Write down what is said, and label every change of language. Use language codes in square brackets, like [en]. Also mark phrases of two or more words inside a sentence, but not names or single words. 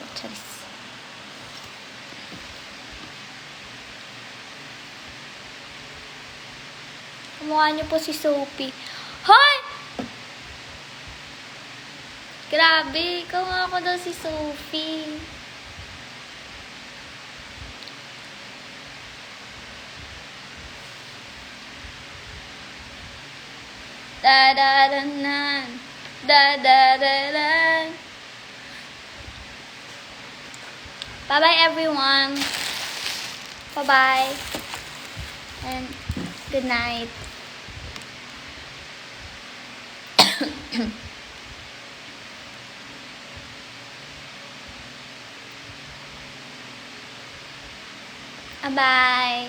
[tl] Charis. Kumukha niyo po si Sophie. Hoy! Grabe, ikaw nga ako daw si Sophie. Da-da-da-nan. Da-da-da-dan. [en] Bye-bye, everyone. Bye-bye. And good night. Bye.